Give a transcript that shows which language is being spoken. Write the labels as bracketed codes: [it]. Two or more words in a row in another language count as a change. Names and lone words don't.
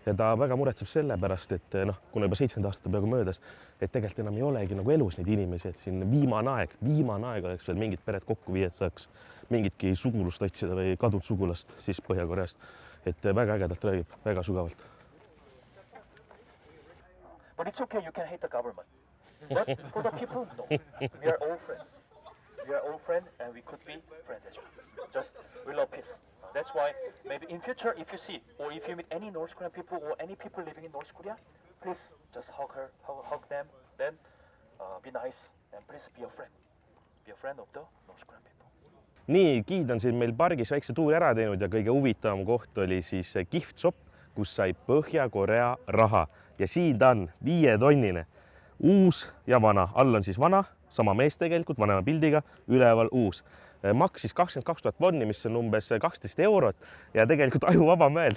[et] ja ta väga muretseb selle pärast, et noh, kuna juba 7 aastat on peaaegu möödas, et tegelikult enam ei olegi nagu elus neid inimesi, et siin viimane aeg oleks veel mingid pered kokku viia, et saaks mingitki sugulust otsida või kadunud sugulast siis Põhja-Koreast. Et väga ägedalt räägib, väga sugavalt. [en] But it's okay, you can hate the government. But for the people, no. We are all friends. We are all friends and we could be friends as well. Just we love peace. That's why maybe in future if you see or if you meet any North Korean people or any people living in North Korea, please just hug them, then be nice and please be a friend. Be a friend of the North Korean people. [et] Nii, Giid on siin meil pargis väikse tuuri ära teinud ja kõige huvitavam koht oli siis Gift-shop, kus sai Põhja-Korea raha. Ja siin ta on 5-tonnine, uus ja vana. All on siis vana, sama mees tegelikult, vanema pildiga, üleval uus. Maksis 22 000 vonni, mis on umbes 12 eurot ja tegelikult ajuvaba mõeld.